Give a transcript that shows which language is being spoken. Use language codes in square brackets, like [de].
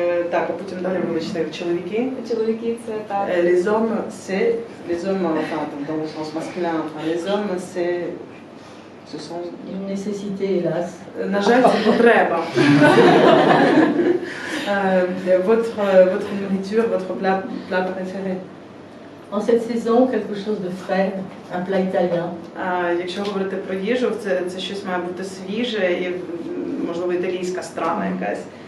[uk] Так, а потім далі вибачте, чоловіки. Чоловіки – це так. [fr] Les hommes, c'est. Les hommes, enfin, dans le sens masculin, enfin, les hommes, c'est. Ce sont. Une nécessité, hélas. [uk] На жаль, це потреба. [fr] Votre nourriture, votre plat préféré. En cette saison, quelque chose de frais, un plat italien. [uk] Якщо говорити про їжу, це щось має бути свіже і, можливо, італійська страва якась.